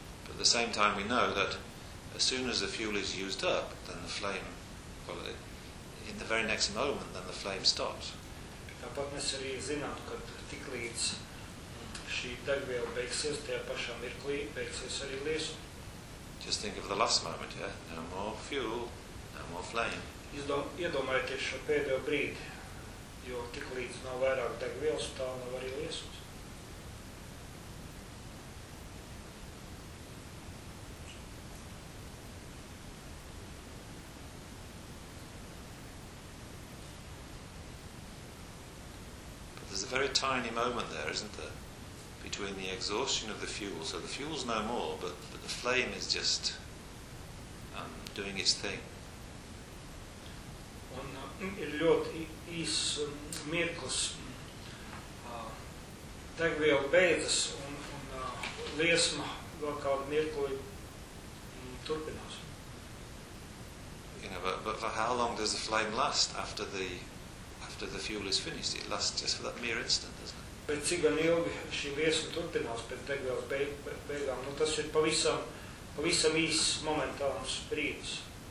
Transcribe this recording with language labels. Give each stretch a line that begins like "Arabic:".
English: At the same time, we know that as soon as the fuel is used up, then the flame, well, in the very next moment, then the flame stops.
Latvian: Tāpat mēs arī zinām, ka tik līdz šī degviela beigsies, tajā pašā mirklī beigsies arī liesma.
English: Just think of the last moment, yeah? No more fuel, no more flame.
Latvian: Iedomājieties šo pēdējo brīdi, jo tik līdz nav vairāk degvielas, tā nav arī liesma.
English: There's a very tiny moment there, isn't there, between the exhaustion of the fuel. So the fuel's no more, but the flame is just doing its thing.
Latvian: Un ir ļoti īs mirklis. Degviela beidzas, un liesma vēl kādu mirkli turpinās.
English: You know, but for how long does the flame last after the fuel is finished? It lasts just for that mere instant, doesn't it?
Latvian: Bet cik gan ilgi šī liesma turpinās pēc degvielas beigām? Nu, tas ir pavisam īss momentāns brīdis.